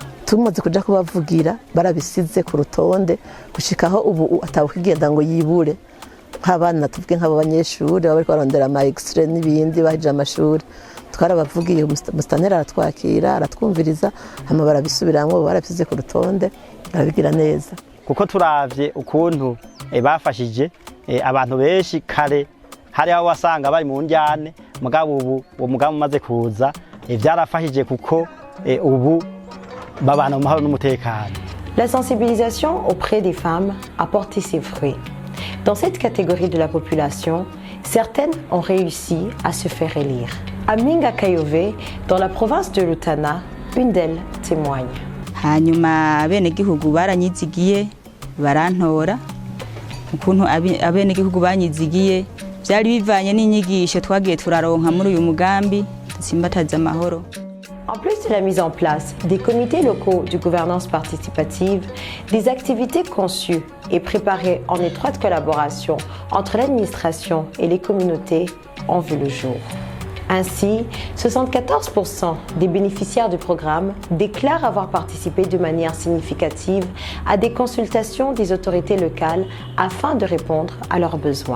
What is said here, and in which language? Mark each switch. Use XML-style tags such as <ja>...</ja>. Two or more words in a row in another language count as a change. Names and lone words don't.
<rn>tumaze kuja kubavugira barabisize ku rutonde gushikaho ubu atawukigenda ngo yibure nk'abana tuvuge nk'abo banyeshuri baba bariko barondera ama extrait n'ibindi bahije amashuri twarabavugiye musitanteri aratwakira aratwumviriza hama barabisubiramwo barabisize ku rutonde barabigira neza kuko turavye ukuntu bafashije abantu benshi kare hari aho wasanga bari mu njyane mugabo ubu uwo mugambi umaze kuza vyarafashije kuko ubu babana mu mahoro n'umutekano.</rn> <fr>La sensibilisation auprès des femmes a porté ses fruits. Dans cette catégorie de la population, certaines ont réussi à se faire élire. À Minga Kayove, dans la province de Rutana, une d'elles témoigne.</fr> <rn>Hanyuma abenegihugu baranyizigiye barantora ukuntu abenegihugu banyizigiye byari bivanye n'inyigisho twagiye turaronka muri uyu mugambi simbataza amahoro.</rn> <fr>En plus de la mise en place des comités locaux de gouvernance participative, des activités conçues et préparées en étroite collaboration entre l'administration et les communautés ont vu le jour. Ainsi, 74% des bénéficiaires du programme déclarent avoir participé de manière significative à des consultations des autorités locales afin de répondre à leurs besoins.</fr>